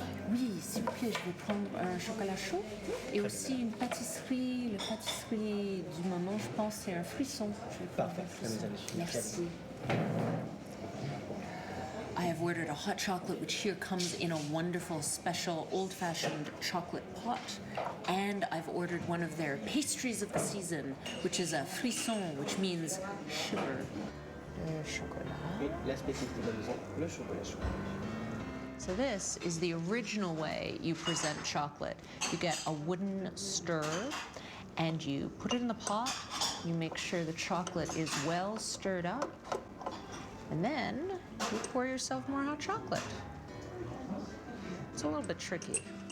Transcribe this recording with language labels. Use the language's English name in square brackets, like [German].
[French] Oui, s'il vous plaît, je vais prendre un chocolat chaud et aussi une pâtisserie. La pâtisserie du moment, je pense, c'est un frisson. Parfait. Merci. [English] I have ordered a hot chocolate, which here comes in a wonderful, special, old-fashioned chocolate pot. And I've ordered one of their pastries of the season, which is a frisson, which means sugar. [French] Le chocolat. Et la spécificité de la maison, le chocolat chaud. [English] So this is the original way you present chocolate. You get a wooden stir and you put it in the pot. You make sure the chocolate is well stirred up. And then you pour yourself more hot chocolate. It's a little bit tricky.